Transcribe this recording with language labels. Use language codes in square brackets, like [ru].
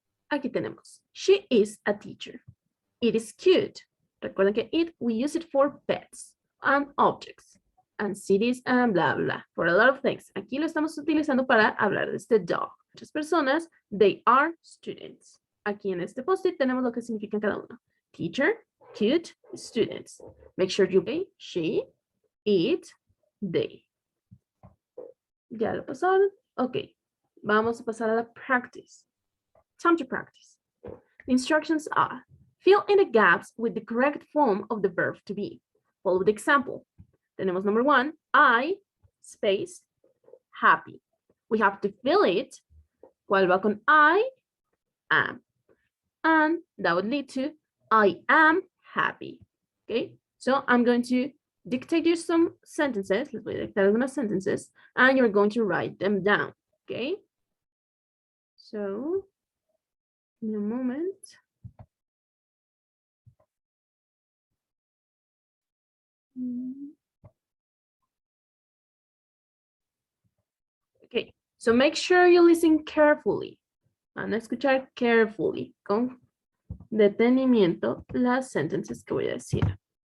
[en] Aquí tenemos, she is a teacher. It is cute. [es] Recuerden que [en] it, we use it for pets and objects and cities and blah, blah, for a lot of things. [es] Aquí lo estamos utilizando para hablar de este dog. Muchas personas, [en] they are students. [es] Aquí en este post-it tenemos lo que significa cada uno. [en] Teacher, cute, students. Make sure you pay, she, it, they. [es] ¿Ya lo pasaron? Ok. Vamos a pasar a la practice. [en] Time to practice. The instructions are, fill in the gaps with the correct form of the verb to be. Follow the example. [es] Tenemos [en] number 1, I, space, happy. We have to fill it. [es] ¿Cuál va con [en] I? Am. And that would lead to, I am happy. Okay, so I'm going to dictate you some sentences. [es] Les voy a dictar algunas [en] sentences, and you're going to write them down. Okay, so in a moment. Okay, so make sure you listen carefully. [es] Van a escuchar [en] carefully, [es] con detenimiento, las [en] sentences [es] que voy a decir.